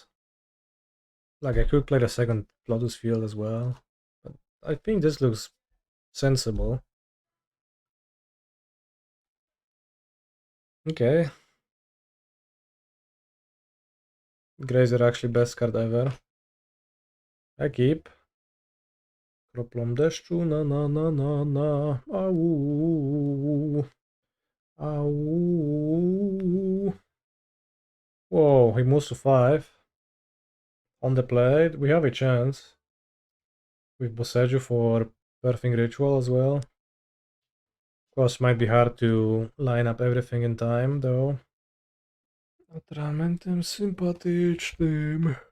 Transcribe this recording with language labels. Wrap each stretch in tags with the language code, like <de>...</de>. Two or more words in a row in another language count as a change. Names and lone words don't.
<en>Like, I could play the second Lotus Field as well, but I think this looks sensible. Okay. Grazer actually best card ever. I keep.</en> <pl>Kroplą deszczu, na na na na na. Au. Au.</pl> <en>Whoa, he moves to 5. On the plate, we have a chance. With Boseiju for Birthing Ritual as well. Of course, might be hard to line up everything in time, though.</en> <pl>Atramentem sympatycznym.</pl>